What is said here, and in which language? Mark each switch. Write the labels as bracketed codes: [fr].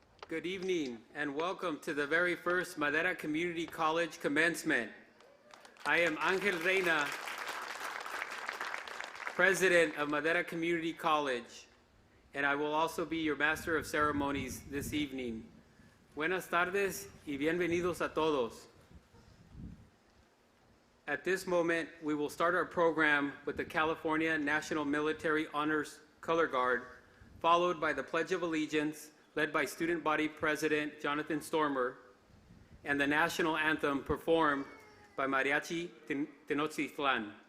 [en] Good evening and welcome to the very first Madera Community College commencement. I am Angel Reina, President of Madera Community College, and I will also be your Master of Ceremonies this evening. [es] Buenas tardes y bienvenidos a todos. [en] At this moment, we will start our program with the California National Military Honors Color Guard, followed by the Pledge of Allegiance, led by Student Body President Jonathan Stormer, and the National Anthem performed by Mariachi Tenochtitlan.